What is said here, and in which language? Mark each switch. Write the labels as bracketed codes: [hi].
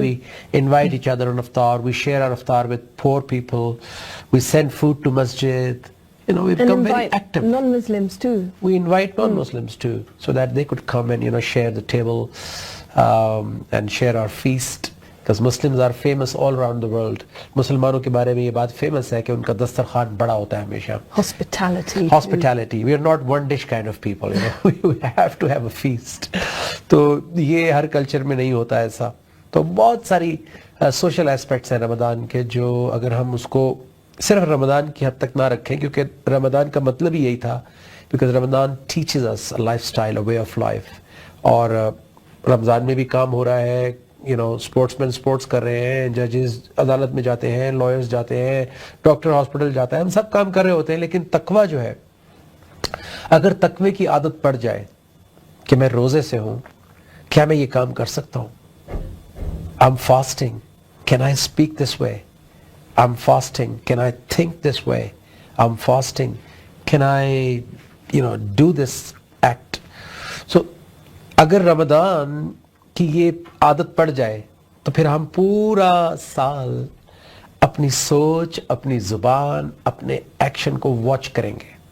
[en] We invite each other on iftar, we share our iftar with poor people, we send food to masjid, we become very active. Non-Muslims too. We invite non-Muslims too, so that they could come and share the table and share our feast. Because Muslims are famous all around the world. [ur] مسلمانوں کے بارے میں یہ بات famous ہے کہ ان کا دسترخوان بڑا ہوتا ہے ہمیشہ. [en] Hospitality. We are not one dish kind of people. We have to have a feast. [ur] تو یہ ہر کلچر میں نہیں ہوتا ایسا. تو بہت ساری سوشل ایسپیکٹس ہیں رمضان کے, جو اگر ہم اس کو صرف رمضان کی حد تک نہ رکھیں, کیونکہ رمضان کا مطلب ہی یہی تھا, [en] because Ramzan teaches us a lifestyle, a way of life. [ur] اور رمضان میں بھی کام ہو رہا ہے, اسپورٹس مین اسپورٹس کر رہے ہیں, ججز عدالت میں جاتے ہیں, لائرز جاتے ہیں, ڈاکٹر ہاسپٹل جاتا ہے, ہم سب کام کر رہے ہوتے ہیں. لیکن تقویٰ جو ہے, اگر تقوی کی عادت پڑ جائے کہ میں روزے سے ہوں, کیا میں یہ کام کر سکتا ہوں؟ [en] I'm fasting, can I speak this way? I'm fasting, can I think this way? I'm fasting, can I do this act? So [ur] اگر رمضان کہ یہ عادت پڑ جائے تو پھر ہم پورا سال اپنی سوچ, اپنی زبان, اپنے ایکشن کو واچ کریں گے.